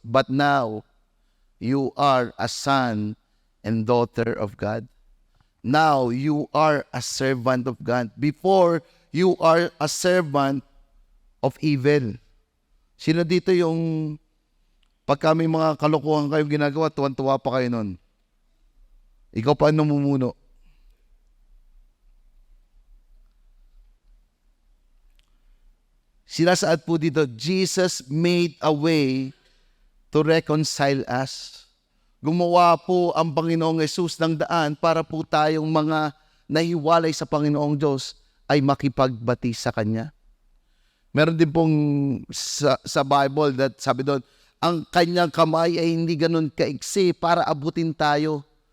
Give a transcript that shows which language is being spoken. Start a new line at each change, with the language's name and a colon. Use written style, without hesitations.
English: But now, you are a son and daughter of God. Now, you are a servant of God. Before, you are a servant of evil.
Filipino: Sino dito yung pagka may mga kalokohan kayong ginagawa, tuwan-tuwa pa kayo nun? Ikaw pa ang namumuno. Sinasaad po dito,
English: Jesus made a way to reconcile us.
Filipino: Gumawa po ang Panginoong Yesus ng daan para po tayong mga nahiwalay sa Panginoong Diyos ay makipagbati sa Kanya. Meron din pong sa Bible that sabi doon, ang Kanyang kamay ay hindi ganun kaiksi para abutin tayo.